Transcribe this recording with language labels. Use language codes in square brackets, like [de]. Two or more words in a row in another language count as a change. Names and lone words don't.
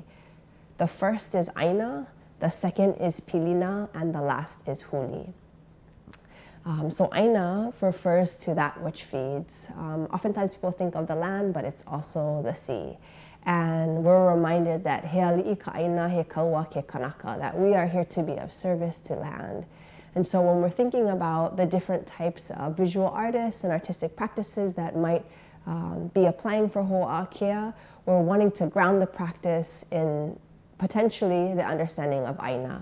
[en] The first is Aina, the second is Pilina, and the last is Huli. So Aina refers to that which feeds. Oftentimes people think of the land, but it's also the sea. And we're reminded that [haw] he ali'i ka aina he kaua ke kanaka, [en] that we are here to be of service to land. And so when we're thinking about the different types of visual artists and artistic practices that might be applying for Hoʻākea, we're wanting to ground the practice in potentially the understanding of aina.